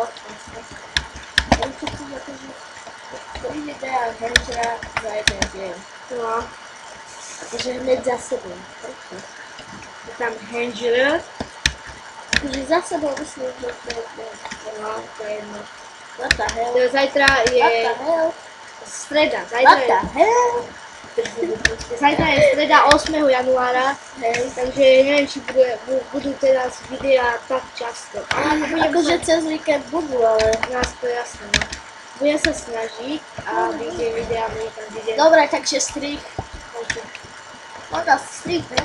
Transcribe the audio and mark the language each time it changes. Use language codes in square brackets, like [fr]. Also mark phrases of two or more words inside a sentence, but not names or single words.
[sk] Ja čo tu akože... To ide teda Hangera za jeden deň. No, Akože hneď za sebou. Prečo? je tam Hanger. Akože za sebou myslím, že to je... No, to je jedno. [en] What the hell? [sk] Zajtra [en] What [sk] je [en] the hell? [sk] streda. [en] What the hell? [sk] Zajtra je streda 8. januára. Hej. Takže neviem, či budú teraz videá tak často. Ale nebudem Akože cez víkend budú, ale... nás to jasné, no. Budem sa snažiť a tie videá budú tam vidieť. Dobre, takže strich. Možno strich, ne?